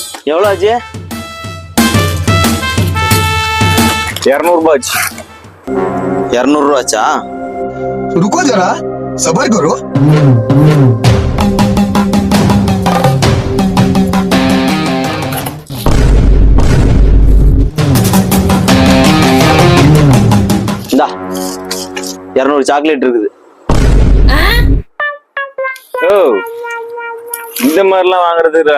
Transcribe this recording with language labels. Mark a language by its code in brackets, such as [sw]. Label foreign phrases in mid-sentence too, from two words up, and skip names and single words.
[ta] எவ்வளோ ஆச்சு? 200 ரூபாய் ஆச்சு. 200 ரூபா ஆச்சா? [hi] रुको जरा सबर करो. [ta] இந்தா 200 சாக்லேட் இருக்குது. ஓ, இந்த மாதிரிலாம் வாங்குறது இல்ல.